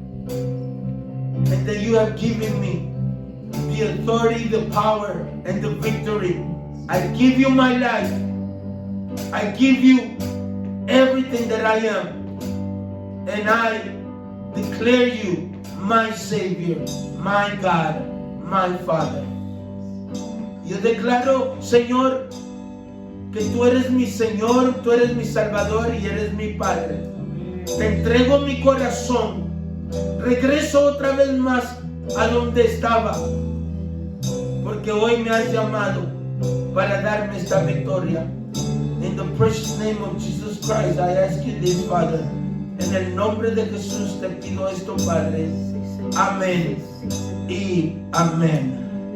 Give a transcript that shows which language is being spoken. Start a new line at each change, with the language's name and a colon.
English: And that you have given me the authority, the power, and the victory. I give you my life. I give you everything that I am. And I declare you my Savior, my God, my Father.
Spanish: Yo declaro, Señor, que tú eres mi Señor, tú eres mi Salvador y eres mi Padre. Te entrego mi corazón. Regreso otra vez más a donde estaba. Porque hoy me has llamado para darme esta victoria.
English: In the precious name of Jesus Christ, I ask you this, Father.
Spanish: En el nombre de Jesús te pido esto, Padre. Amén y amén.